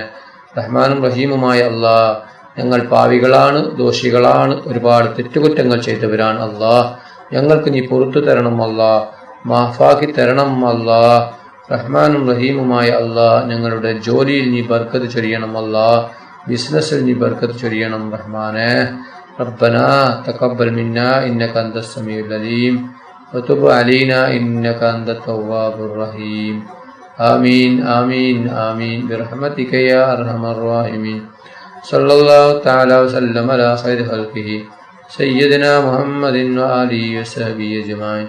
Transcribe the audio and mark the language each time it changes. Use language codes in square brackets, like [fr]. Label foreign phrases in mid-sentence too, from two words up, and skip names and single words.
[ml] റഹ്മാനും റഹീമുമായ അല്ലാഹ്, ഞങ്ങൾ പാവികളാണ്, ദോഷികളാണ്, ഒരുപാട് തെറ്റുകുറ്റങ്ങൾ ചെയ്തവരാണ് അല്ലാഹ്. ഞങ്ങൾക്ക് നീ പുറത്തു തരണം അല്ലാഹ്, മാഫാക്കി തരണം അല്ലാഹ്. റഹ്മാനും റഹീമുമായ അല്ലാഹ്, ഞങ്ങളുടെ ജോലിയിൽ നീ ബർക്കത്ത് ചൊരിയണം അല്ലാഹ്. ബിസിനസ്സിൽ നീ ബർക്കത്ത് ചൊരിയണം റഹ്മാനെ. [ar] ربنا تقبل منا إنك أنت السميع العليم وتب علينا إنك أنت التواب الرحيم. آمين آمين آمين برحمتك يا أرحم الراحمين. صلى الله تعالى وسلم على خير خلقه سيدنا محمد وآله وصحبه أجمعين.